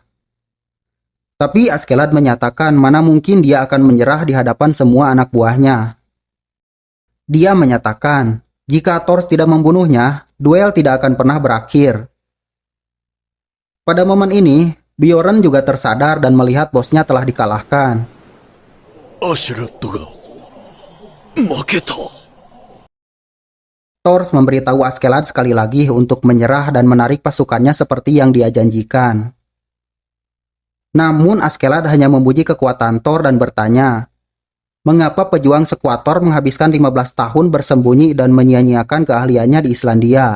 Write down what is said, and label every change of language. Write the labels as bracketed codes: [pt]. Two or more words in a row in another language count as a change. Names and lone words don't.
[id] Tapi Askeladd menyatakan mana mungkin dia akan menyerah di hadapan semua anak buahnya. Dia menyatakan, jika Thor tidak membunuhnya, duel tidak akan pernah berakhir. Pada momen ini, Bjorn juga tersadar dan melihat bosnya telah dikalahkan. [ja] アシュラットが負けた。 [id] Thor memberitahu Askeladd sekali lagi untuk menyerah dan menarik pasukannya seperti yang dia janjikan. Namun Askeladd hanya memuji kekuatan Thor dan bertanya, mengapa pejuang sekuat Thor menghabiskan 15 tahun bersembunyi dan menyia-nyiakan keahliannya di Islandia?